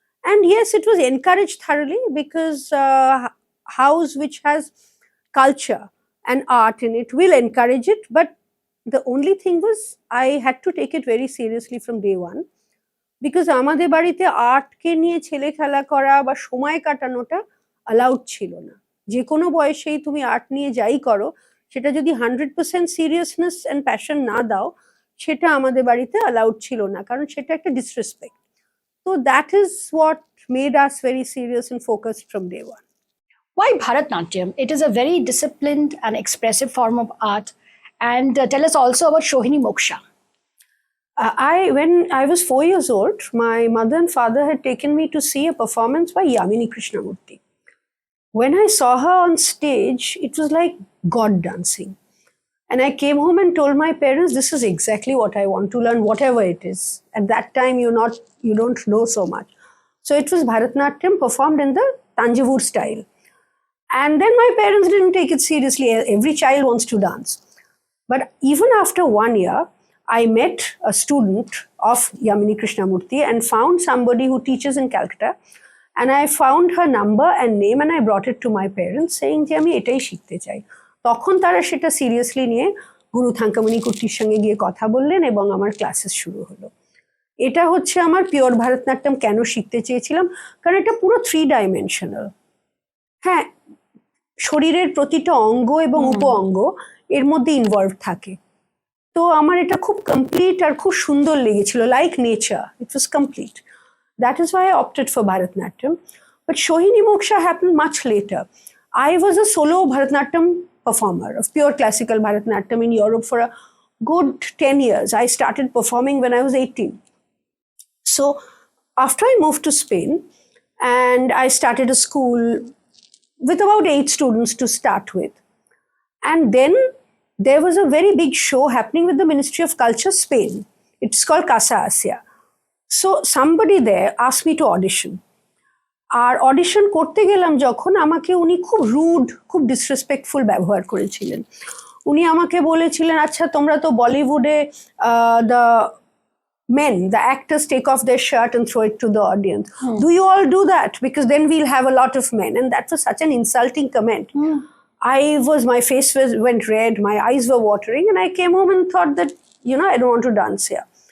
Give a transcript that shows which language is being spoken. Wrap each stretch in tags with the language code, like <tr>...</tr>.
<en>And yes, it was encouraged thoroughly, because house which has culture and art in it will encourage it. But the only thing was I had to take it very seriously from day one, because</en> <bn>আমাদের বাড়িতে আর্টকে নিয়ে ছেলে খেলা করা বা সময় কাটানোটা allowed ছিল না। যে কোনো বয়সেই তুমি আর্ট নিয়ে যাই করো, সেটা যদি 100%</bn> <en>seriousness and passion</en> <bn>না দাও, সেটা আমাদের বাড়িতে অ্যালাউড ছিল না, কারণ সেটা একটা disrespect.</bn> <en>So that is what made us very serious and focused from day one. Why Bharatanatyam? It is a very disciplined and expressive form of art. And tell us also about Sohini Moksha. When I was 4 years old, my mother and father had taken me to see a performance by Yamini Krishnamurti. When I saw her on stage, it was like God dancing. And I came home and told my parents, this is exactly what I want to learn, whatever it is. At that time, you don't know so much. So it was Bharatanatyam performed in the Tanjavur style. And then my parents didn't take it seriously. Every child wants to dance. But even after 1 year, I met a student of Yamini Krishnamurti and found somebody who teaches in Calcutta. And I found her number and name, and I brought it to my parents saying</en> <bn>যে আমি এটাই শিখতে চাই। তখন তারা সেটা seriously নিয়ে গুরু থাঙ্কামণি কুট্টির সঙ্গে গিয়ে কথা বললেন এবং আমার ক্লাসেস শুরু হলো। এটা হচ্ছে আমার পিওর ভারতনাট্যম কেন শিখতে চেয়েছিলাম, কারণ এটা পুরো 3 ডাইমেনশনাল। হ্যাঁ, শরীরের প্রতিটা অঙ্গ এবং উপ অঙ্গ এর মধ্যে ইনভলভ থাকে। তো আমার এটা খুব কমপ্লিট আর খুব সুন্দর লেগেছিল,</bn> <en>Like nature, it was complete. That is why I opted for Bharatanatyam. But Sohini Moksha happened much later. I was a solo Bharatanatyam performer of pure classical Bharatanatyam in Europe for a good 10 years. I started performing when I was 18. So after I moved to Spain and I started a school with about 8 students to start with. And then there was a very big show happening with the Ministry of Culture, Spain. It's called Casa Asia. So somebody there asked me to audition.</en> <bn>আর audition করতে গেলাম যখন, আমাকে উনি খুব rude, খুব disrespectful ব্যবহার করেছিলেন। উনি আমাকে বলেছিলেন, আচ্ছা তোমরা তো বলিউডে</bn> <en>The men, the actors take off their shirt and throw it to the audience. Do you all do that? Because then we'll have a lot of men. And that was such an insulting comment. My face went red, my eyes were watering, and I came home and thought that, I don't want to dance here.</en>